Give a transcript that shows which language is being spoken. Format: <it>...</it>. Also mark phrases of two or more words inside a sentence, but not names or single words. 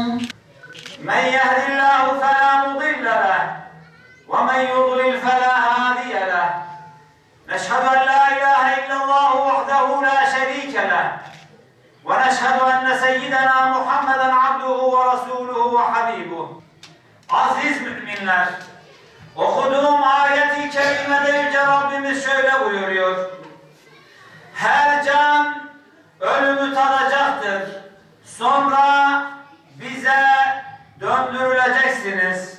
<ar>من يهد الله فلا مضل له ومن يضلل فلا هادي له نشهد أن لا إله إلا الله وحده لا شريك له ونشهد أن سيدنا محمدا عبده ورسوله وحبيبه.</ar> <tr>Aziz müminler, okuduğum ayet-i kerimede Yüce Rabbimiz şöyle buyuruyor: her can ölümü tadacaktır, sonra bize döndürüleceksiniz.</tr>